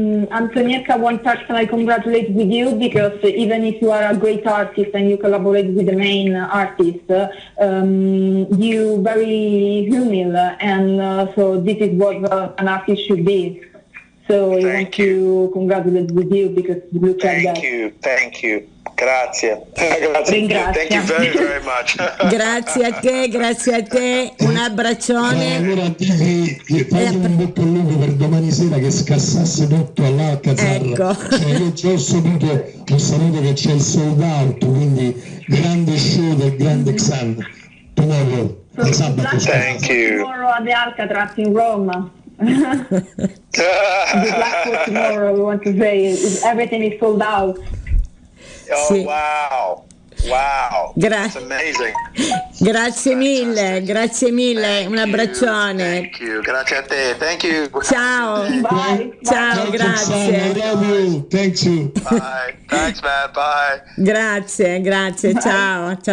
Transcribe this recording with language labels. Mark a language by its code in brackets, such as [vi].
[en] Antonietta wants personally congratulate with you because even if you are a great artist and you collaborate with the main artist, you very humble and so this is what an artist should be. So I want to congratulate with you because you look like that. Thank you. [it] Grazie. [en] Thank you very, very much. [it] Grazie a te, un abbraccione. Allora fai un bocca al lupo per domani sera che scassasse tutto all'Alcazar. Ecco. Cioè, io già ho saputo che c'è il sold out, quindi grande show del grande Xan. [en] Tomorrow, [it] il sabato. [en] Thank you. Tomorrow at the Alcatraz in Rome. The black for tomorrow, we want to say everything is sold out. Oh, [it] sì. [en] Wow, that's amazing. [it] Grazie mille, un abbraccione. [en] Thank you, [it] grazie a te, [en] thank you. [it] Ciao. [en] Bye. [it] Ciao, grazie. [en] Thank you. Bye, thanks man, bye. [it] Grazie, ciao.